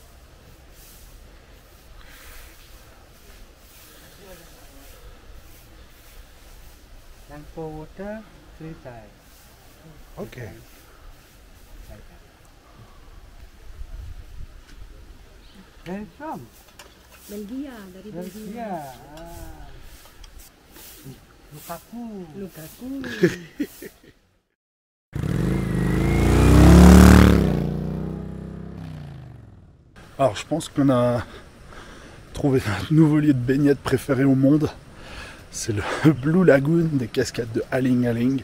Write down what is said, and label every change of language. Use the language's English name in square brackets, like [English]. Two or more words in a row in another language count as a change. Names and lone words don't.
[English] And pour water 3 times. Okay. Like that. Where is from? [Indonesian] Belgia, dari Belgia. [English] Yeah. Lukaku. Lukaku. [French] Alors je pense qu'on a trouvé notre nouveau lieu de baignade préféré au monde. C'est le Blue Lagoon des cascades de Aling Aling.